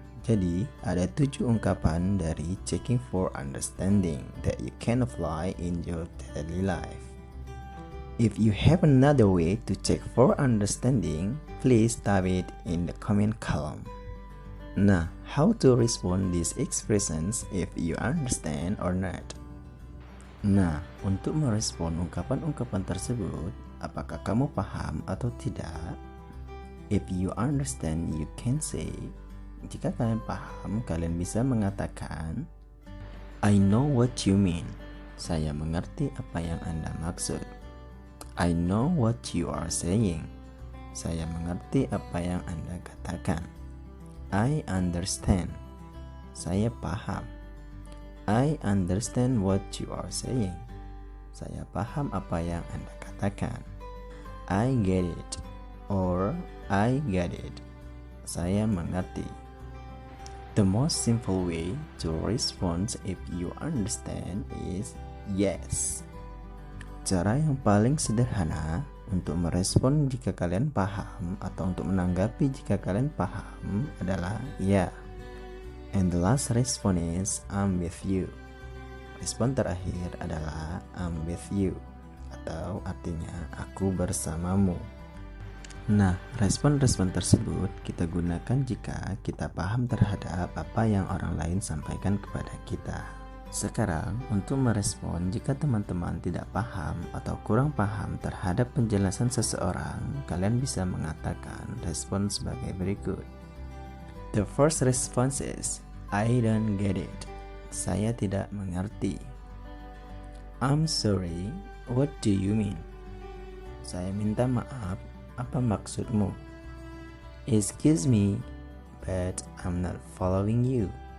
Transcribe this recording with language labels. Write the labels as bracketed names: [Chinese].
[Indonesian] Jadi, ada 7 ungkapan dari checking for understanding [English] that you can apply in your daily life. If you have another way to check for understanding, please type it in the comment column. Nah, how to respond these expressions if you understand or not? [Indonesian] Nah, untuk merespon ungkapan-ungkapan tersebut, apakah kamu paham atau tidak? [English] If you understand, you can say, [Indonesian] jika kalian paham, kalian bisa mengatakan, [English] I know what you mean. [Indonesian] Saya mengerti apa yang Anda maksud. [English] I know what you are saying. [Indonesian] Saya mengerti apa yang Anda katakan. [English] I understand. [Indonesian] Saya paham. [English] I understand what you are saying. [Indonesian] Saya paham apa yang Anda katakan. [English] I get it or I get it. [Indonesian] Saya mengerti. [English] The most simple way to respond if you understand is yes. [Indonesian] Cara yang paling sederhana untuk merespon jika kalian paham atau untuk menanggapi jika kalian paham adalah ya. [English] And the last response is I'm with you. [Indonesian] Respon terakhir adalah [English] I'm with you [Indonesian] atau artinya aku bersamamu. Nah, respon-respon tersebut kita gunakan jika kita paham terhadap apa yang orang lain sampaikan kepada kita. Sekarang, untuk merespon jika teman-teman tidak paham atau kurang paham terhadap penjelasan seseorang, kalian bisa mengatakan respon sebagai berikut. [English] The first response is, I don't get it. [Indonesian] Saya tidak mengerti. [English] I'm sorry, what do you mean? [Indonesian] Saya minta maaf, apa maksudmu? [English] Excuse me, but I'm not following you.